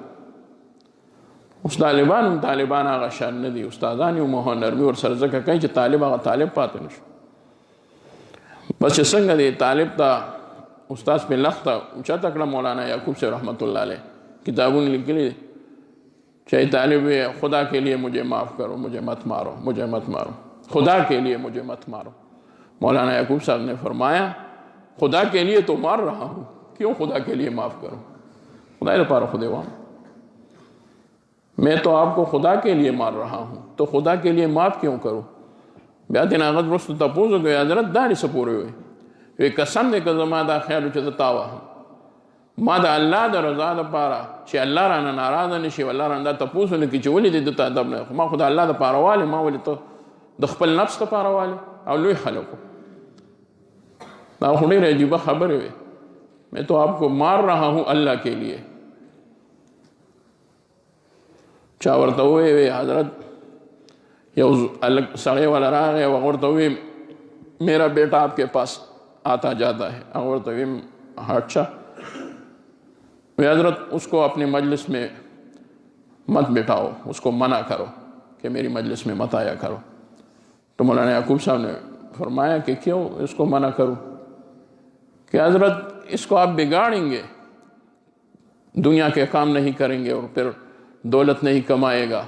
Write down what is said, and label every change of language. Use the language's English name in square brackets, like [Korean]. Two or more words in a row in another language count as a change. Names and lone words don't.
[Pashto] اوس طالبان هم طالبان هغه شان نه دي، استادان یو مهو نرمي ورسره ځکه کوي چې طالب هغه طالب پاتې نه شو. بس چې څنګه دی طالب ته استاد په لخته اوچته کړه مولانا یعقوب صاحب رحمت الله علیه کتابونه لیکلي چې طالب [Urdu] خدا کے لیے مجھے معاف کرو، مجھے مت مارو، مجھے مت مارو، خدا کے لیے مجھے مت مارو. مولانا یعقوب صاحب نے فرمایا خدا کے لیے تو مار رہا ہوں، کیوں خدا کے لیے معاف کروں؟ [Pashto] خدا دپاره خو دې وایم، [Urdu] میں تو آپ کو خدا کے لیے مار رہا ہوں تو خدا کے لیے معاف کیوں کروں؟ [Pashto] بیا دې نه هغه وروسته تپوس وکړو حضرت دا دې څه پورې وی؟ وی قسم دې که زما دا خیال و چې زه تا وهم، ما د الله د رضا دپاره چې الله رانه ناراضه نه شي، الله رانه دا تپوس ونه کړي چې ولې دې دته ادب نه، خو ما خو د الله دپاره والې، ما ولې ته د خپل نفس دپاره والې؟ او لوی خلکو دا خو ډېرې عجیبه خبرې وې. [Urdu] میں تو آپ کو مار رہا ہوں اللہ کے لیے. [Pashto] چا ورته ووی حضرت یو سړی والا راغی او ورته ووی [Urdu] میرا بیٹا آپ کے پاس آتا جاتا ہے. [Pashto] هغه ورته ویم اچھا. [Urdu] وی حضرت اس کو اپنے مجلس میں مت بٹھاؤ، اس کو منع کرو کہ میری مجلس میں مت آیا کرو. تو مولانا یعقوب صاحب نے فرمایا کہ کیوں اس کو منع کروں؟ کہ حضرت اس کو آپ بگاڑیں گے، دنیا کے کام نہیں کریں گے اور پھر دولت نہیں کمائے گا.